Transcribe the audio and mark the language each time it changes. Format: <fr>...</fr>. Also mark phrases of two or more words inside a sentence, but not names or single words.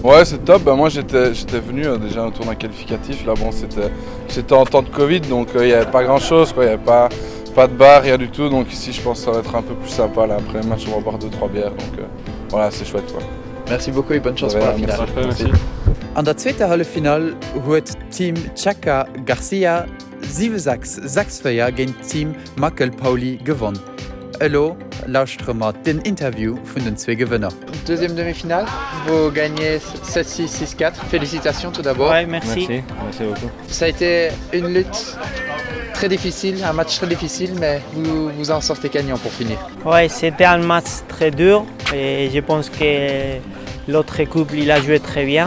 <fr>Ouais, c'est top. Moi j'étais venu déjà au tournoi qualificatif. Là bon, c'était en temps de Covid donc il n'y avait pas grand chose, quoi. Il n'y avait pas de bar, rien du tout. Donc ici je pense que ça va être un peu plus sympa. Là, après le match on va boire 2-3 bières. Donc voilà, c'est chouette, quoi. Merci beaucoup et bonne chance pour la finale. Merci.</fr> <lb>An der zweite Hallefinal huet Team Chaka Garcia 7-6 gegen Team Makel Pauli gewonnen. Hello, lauschtremer den Interview vun den zwei Gewinner.</lb> <fr>Deuxième demi-finale, vous gagnez 7-6, 6-4. Félicitations tout d'abord. Ouais, merci. Merci beaucoup. Ça a été une lutte très difficile, un match très difficile, mais vous en sortez gagnant pour finir. Ouais, c'était un match très dur et je pense que l'autre équipe il a joué très bien.</fr>